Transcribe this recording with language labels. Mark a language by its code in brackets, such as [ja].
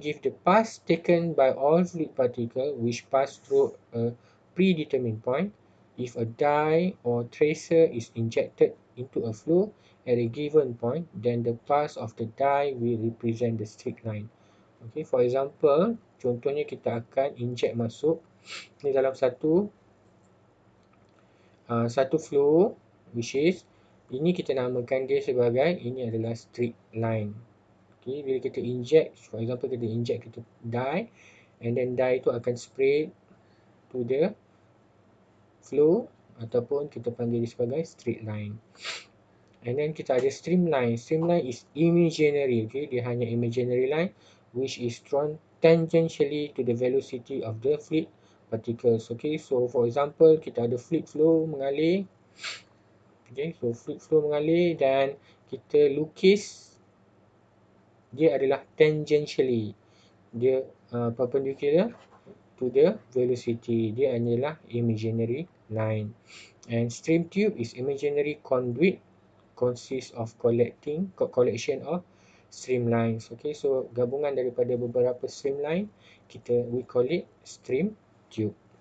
[en] Give the path taken by all fluid particles which pass through a predetermined point. If a dye or tracer is injected into a flow at a given point, then the path of the dye will represent the straight line. Okay, for example, [ms] contohnya kita akan inject masuk ni dalam satu flow, which is ini kita namakan dia sebagai ini adalah straight line. Okay, bila kita inject, for example kita inject kita dye, and then dye tu akan [en] spray to the flow, [ms] ataupun kita panggil dia sebagai straight line. [en] And then [ms] kita ada streamline. [en] Streamline is imaginary. Okay, [ms] dia hanya [en] imaginary line which is drawn tangentially to the velocity of the fluid particles. Okay, so for example kita ada fluid flow mengalir. Okay, so fluid flow [ms] mengalir dan kita lukis dia adalah [en] tangentially, dia perpendicular to the velocity. [ms] Dia adalah imaginary line. [en] And stream tube is imaginary conduit, consists of collection of streamlines. Okay, so [ms] gabungan daripada beberapa [en] streamline, we call it stream tube.